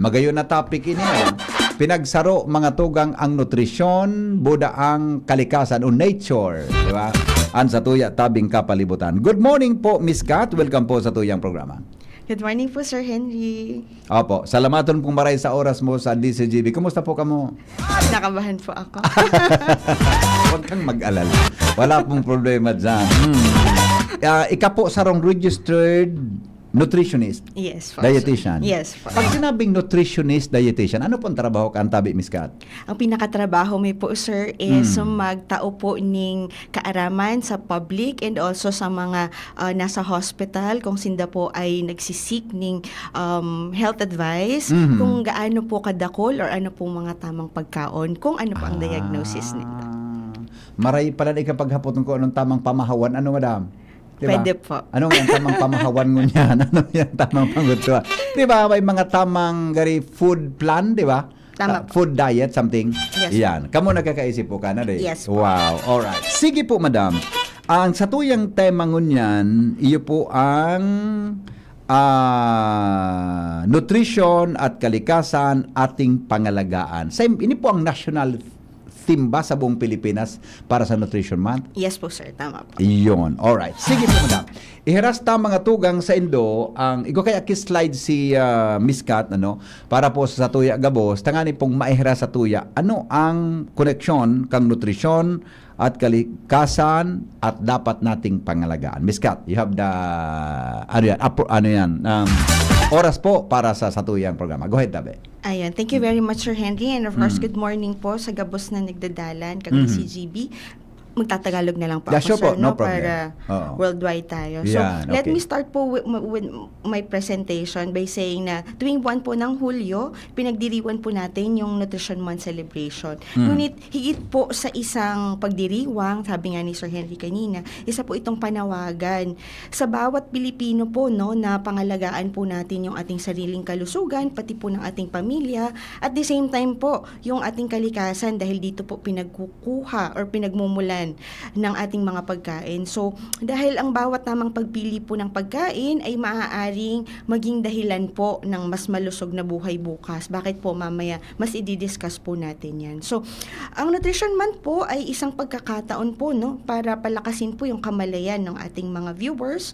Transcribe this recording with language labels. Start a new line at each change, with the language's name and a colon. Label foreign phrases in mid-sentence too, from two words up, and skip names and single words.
Bikol: Magayon na topic ini pinagsaro mga tugang ang nutrisyon, buda ang kalikasan o nature, di ba? Ang sa tuya tabing kapalibutan.
English: Good morning
Bikol: po, Miss Kat. Welcome po sa tuyang programa.
English: Good morning po, Sir Henry.
Bikol: Opo, salamaton pong maray sa oras mo sa DCGB.
Filipino: Kumusta po kamo? Nakabahan po ako. Huwag kang mag-alala. Wala pong problema dyan.
Bikol: Ika po sarong
English: registered nutritionist. Yes po. Dietitian. Yes po.
Bikol: Pag sinabing nutritionist, dietitian, ano pong trabaho ka ang tabi, Miss Kat? Ang pinakatrabaho may po, sir, is magtao po ning kaaraman sa
English: public and also
Bikol: sa mga nasa hospital kung sinda po ay nagsisik ning
English: health advice,
Bikol: kung gaano po kadakol or ano po mga tamang pagkaon, kung ano po ang diagnosis nito. Maray pala na ikapaghapot ko anong tamang pamahawan.
Filipino: Ano, madam? Diba? Pwede po.
Bikol: Anong yung tamang pamahawan mo niyan? Ano yung tamang pangutwa?
Filipino: Diba? May mga tamang
English: food plan,
Filipino: diba? Tama po.
English: Food diet, something. Yes.
Filipino: Yan.
Bikol: Kamo nagkakaisip po ka na rin?
English: Yes po. Wow. Alright. Sige po, madam.
Bikol: Ang sa tuyang tema ngunyan, iyo po ang nutrition at kalikasan ating pangalagaan. Ini po ang
English: national theme
Bikol: ba sa buong Pilipinas para sa Nutrition Month?
English: Yes po, sir. Tama po.
Filipino: Iyon. Alright. Sige po, madam.
Bikol: Iheras ta mga tugang sa Indo, ang iko kaya slide si Miss Kat, para po sa tuya gabos, tangani pong maiheras sa tuya.
Filipino: Ano ang koneksyon kang nutrisyon at kalikasan at dapat nating pangalagaan? Miss Kat,
English: you have the
Bikol: oras po para sa satuyang programa.
English: Go ahead,
Bikol: tabi.
Filipino: Ayan,
English: thank you very much, Sir Henry. And of course, good morning
Bikol: po sa gabos na nagdadalan kag CGB.
Filipino: Magtatagalog na lang po
English: Yeah,
Filipino: ako,
English: sure sir, po. No problem.
Filipino: para Oo. worldwide tayo. So, Yan,
English: let okay. me start
Filipino: po
English: with my presentation by saying
Filipino: na tuwing buwan po ng Hulyo, pinagdiriwan po natin yung Nutrition Month celebration. Ngunit higit po sa isang pagdiriwang, sabi nga ni Sir Henry kanina, isa po itong panawagan sa bawat Pilipino po, na pangalagaan po natin yung ating sariling kalusugan, pati po ng ating pamilya,
English: at the same time
Filipino: po, yung ating kalikasan dahil dito po pinagkukuha or pinagmumulan ng ating mga pagkain. So, dahil ang bawat namang pagpili po ng pagkain ay maaaring maging dahilan po ng mas malusog na buhay bukas. Bakit po mamaya? Mas i-discuss po natin yan. So, ang Nutrition Month po ay isang pagkakataon po, para palakasin po yung kamalayan ng ating mga viewers.